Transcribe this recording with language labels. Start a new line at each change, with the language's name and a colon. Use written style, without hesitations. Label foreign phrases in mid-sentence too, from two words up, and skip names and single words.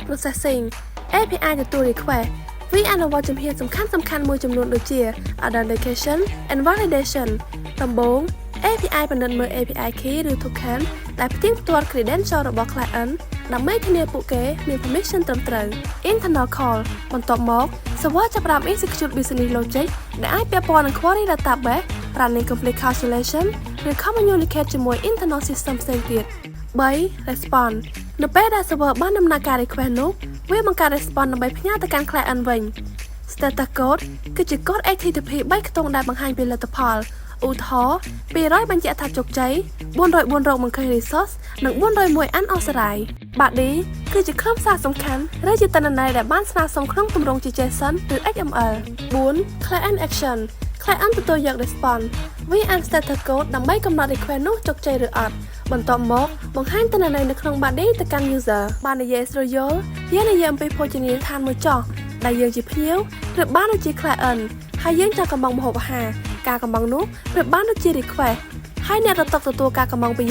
English: processing API
Khmer: ទទួល request វាអនុវត្តជំហានសំខាន់ៗមួយចំនួនដូចជា
English: authentication and validation
Khmer: ដំបូង API ពិនិត្យមើល
English: API key
Khmer: ឬ token ដែលផ្ទៀងផ្ទាត់ credential របស់ client ដើម្បីធានាពួកគេមាន permission ត្រឹមត្រូវ
English: internal call
Khmer: បន្ទាប់មក server ចាប់ផ្ដើម
English: execute business logic
Khmer: ដែលអាចពាក់ព័ន្ធនឹង
English: query database running complete calculation
Khmer: ឬ communicate ជាមួយ internal system ផ្សេងទៀត 3. response នៅពេលដែល server បានដំណើរការ request នោះវាបង្កើត response ដើម្បីផ្ញើទៅកាន់ client វិញ
English: status code
Khmer: គឺជាកូដ HTTP 3ខ្ទង់ដែលបង្ហាញពីលទ្ធផលឧទាហរណ៍200បញ្ជាក់ថាជោគជ័យ404រកមិនឃើញ resource និង401 unauthorized body គឺជាខ្លឹមសារសំខាន់ឬជាទិន្នន័យដែលបានស្នើសុំក្នុងទម្រង់ជា JSON ឬ XML 4.
English: client action client
Khmer: ទទួលយក response វាអាន
English: status code
Khmer: ដើម្បីកំណត់ request នោះជោគជ័យឬអត់បន្ទាប់មកបង្ហាញទិន្នន័យនៅក្នុង body ទៅកាន់ user បាននិយាយស្រួលយល់យើងនិយាយអំពីភោជនីយដ្ឋានមួយ ចោះដែលយើងជាភ្ញៀវឬបានដូចជា client ហើយយើងចង់កំងម្ហូបអាហារការកំងនោះប្រៀបបានដូចជា request ហើយអ្នករត់ទទួលការកំងពី